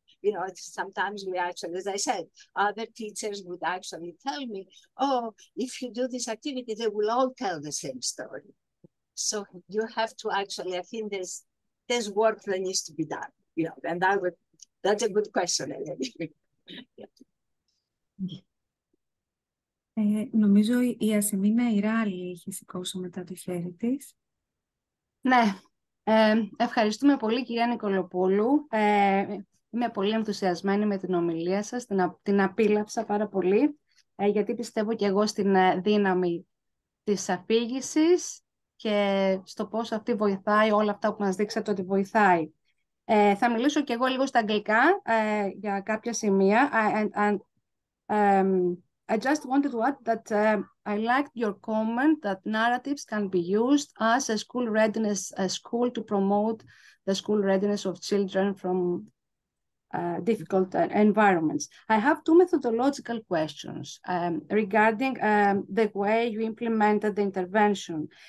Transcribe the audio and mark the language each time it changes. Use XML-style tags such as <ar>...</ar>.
<en>You know, sometimes we actually, as I said, other teachers would actually tell me, oh, if you do this activity, they will all tell the same story. So you have to actually, I think there's work that needs to be done, you know, and that's a good question. Yeah.</en> <el>Νομίζω η Ασημίνα Ιράλη έχει σηκώσει μετά το χέρι της. Ναι, ευχαριστούμε πολύ κυρία Νικολοπούλου. Είμαι πολύ ενθουσιασμένη με την ομιλία σας, την απίλαυσα πάρα πολύ, γιατί πιστεύω και εγώ στην δύναμη της αφήγησης και στο πώς αυτή βοηθάει, όλα αυτά που μας δείξατε ότι βοηθάει. Θα μιλήσω και εγώ λίγο στα αγγλικά για κάποια σημεία.</el> <en>I just wanted to add that I liked your comment that narratives can be used as a school readiness school to promote the school readiness of children from difficult environments. I have two methodological questions regarding the way you implemented the intervention.</en>